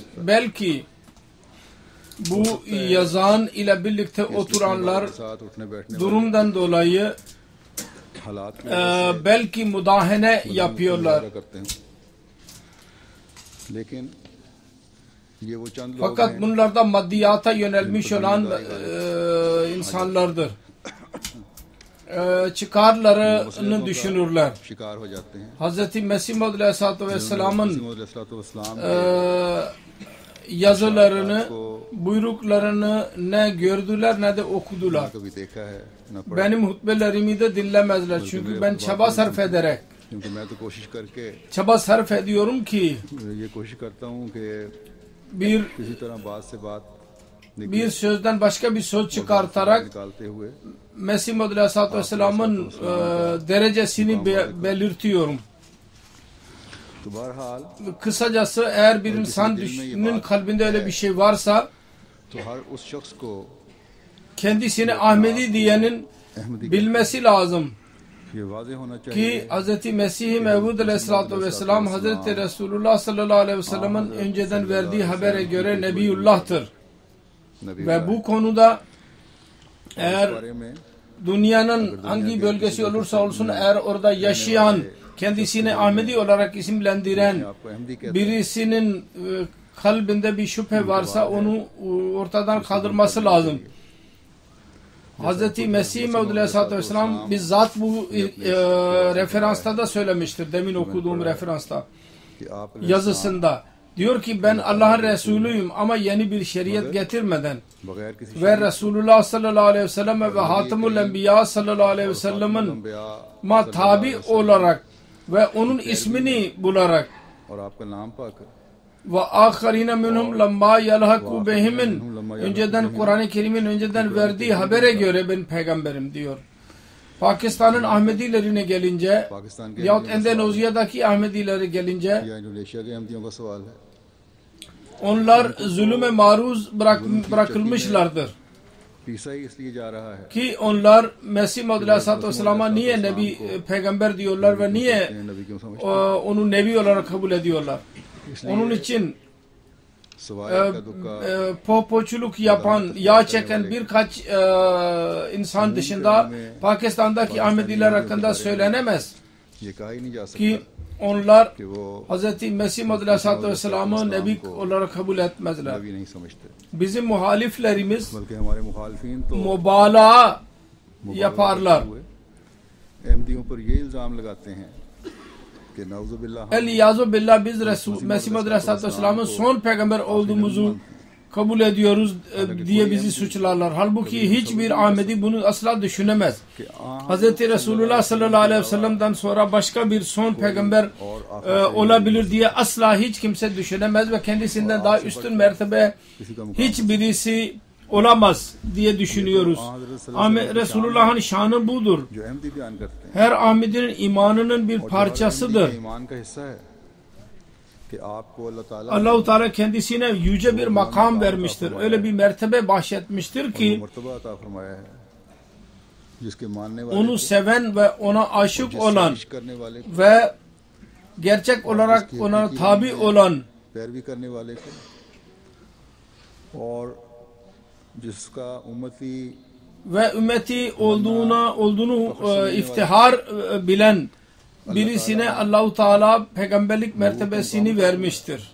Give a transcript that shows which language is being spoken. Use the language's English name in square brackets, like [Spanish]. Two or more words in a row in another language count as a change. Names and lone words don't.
[Turkish] Belki bu yazan ile birlikte oturanlar durumdan dolayı belki müdahale yapıyorlar. Fakat bunlarda maddiyata yönelmiş olan insanlardır. Çıkarlarını düşünürler. [Urdu] شکار ہو جاتے ہیں [Turkish] Hz. Mesih Maud [Arabic] عليه الصلاة والسلام'ın [Urdu] अलैहिस्सलाम [Turkish] yazılarını, buyruklarını ne gördüler ne de okudular. [Urdu] کبھی دیکھا ہے نہ پڑھا [Turkish] Benim hutbelerimi de dinlemezler. Çünkü ben çaba sarf ederek, [Urdu] کیونکہ میں تو کوشش کر کے [Turkish] çaba sarf ediyorum ki [Urdu] یہ کوشش کرتا ہوں کہ [Turkish] bir [Urdu] کسی طرح بات سے بات [Turkish] sözden başka bir söz çıkartarak [Urdu] نکالتے ہوئے [Turkish] Mesih Maud [Arabic] عليه الصلاة والسلام'ın [Turkish] derecesini belirtiyorum. [Urdu] تو بہرحال [Turkish] Kısacası eğer bir insanın kalbinde öyle bir şey varsa [Urdu] تو ہر اس شخص کو [Turkish] kendisini Ahmedi diyenin bilmesi lazım [Urdu] یہ واضح ہونا چاہیے [Turkish] ki Hz. Mesih Mevud [Arabic] عليه الصلاة والسلام [Turkish] Hz. Resulullah [Arabic] صلى الله عليه وسلم'in [Turkish] önceden verdiği habere göre Nebiyullah'tır. [Urdu] नबी [Turkish] Ve bu konuda [Urdu] इस [Turkish] eğer [Urdu] بارے میں [Turkish] dünyanın hangi bölgesi olursa olsun eğer orada yaşayan kendisini Ahmedi olarak isimlendiren [Urdu] آپ کو احمدی کہتے ہیں [Turkish] birisinin kalbinde bir şüphe varsa onu ortadan kaldırması lazım. Hz. Mesih Mevud [Arabic] عليه الصلاة والسلام [Turkish] bizzat bu referansta da söylemiştir. Demin okuduğum referansta [Urdu] کہ آپ [Turkish] yazısında. Diyor ki ben Allah'ın Resulüyüm ama yeni bir şeriat getirmeden [Urdu] بغیر کسی [Turkish] ve Resulullah [Arabic] صلى الله عليه وسلم [Turkish] ve [Arabic] خاتم الأنبياء صلى الله عليه وسلم'in [Turkish] ma tabi olarak ve onun ismini bularak [Urdu] اور آپ کا نام پا کر [Arabic] وآخرين منهم لما يلحقوا بهم [Turkish] önceden Kur'an-ı Kerim'in önceden verdiği habere göre ben peygamberim diyor. Pakistan'ın Ahmedilerine gelince [Urdu] پاکستان کے [Turkish] yahut Endonezya'daki Ahmedilere gelince [Urdu] یا انڈونیشیا کے احمدیوں کا سوال ہے [Turkish] onlar zulüme maruz bırakılmışlardır. [Urdu] پیسا ہی اس لیے جا رہا ہے [Turkish] Ki onlar Mesih Maud [Arabic] عليه الصلاة والسلام'a [Turkish] niye Nebi peygamber diyorlar ve niye [Urdu] نبی کیوں سمجھتے [Turkish] onu Nebi olarak kabul ediyorlar. Onun için [Urdu] سوائے کا دکا [Turkish] popoçuluk yapan, yağ çeken birkaç insan dışında Pakistan'daki Ahmediler hakkında söylenemez [Urdu] یہ کہا ہی نہیں جا سکتا [Turkish] ki onlar [Urdu] کہ وہ [Turkish] Hz. Mesih Maud [Arabic] عليه الصلاة والسلام'ı [Turkish] Nebi olarak kabul etmezler. [Urdu] نبی نہیں سمجھتے [Turkish] Bizim muhaliflerimiz [Urdu] بلکہ ہمارے مخالفین تو [Turkish] mübalağa yaparlar. [Urdu] احمدیوں پر یہ الزام لگاتے ہیں کہ نعوذباللہ [Arabic] العياذ بالله [Turkish] biz Mesih Maud [Arabic] عليه الصلاة والسلام'ın [Turkish] son peygamber olduğumuzu kabul ediyoruz diye bizi suçlarlar. Halbuki hiçbir Ahmedi bunu asla düşünemez. Hz. Resulullah [Arabic] صلى الله عليه وسلم'den [Turkish] sonra başka bir son peygamber olabilir diye asla hiç kimse düşünemez ve kendisinden daha üstün mertebe hiçbirisi olamaz diye düşünüyoruz. Resulullah'ın şanı budur. [Urdu] جو احمدی بیان کرتے ہیں [Turkish] Her Ahmedi'nin imanının bir parçasıdır. [Urdu] ایمان کا حصہ ہے کہ آپ کو اللہ تعالیٰ [Turkish] Allah-u Teala kendisine yüce bir makam vermiştir. Öyle bir mertebe bahşetmiştir ki [Urdu] مرتبہ عطا فرمایا ہے جس کے ماننے والے [Turkish] onu seven ve ona aşık olan [Urdu] پیش کرنے والے کو, [Turkish] ve gerçek olarak ona tabi olan [Urdu] پیروی کرنے والے کو اور جس کا امتی [Turkish] ve ümmeti olduğunu iftihar bilen birisine Allah-u Teala peygamberlik mertebesini vermiştir.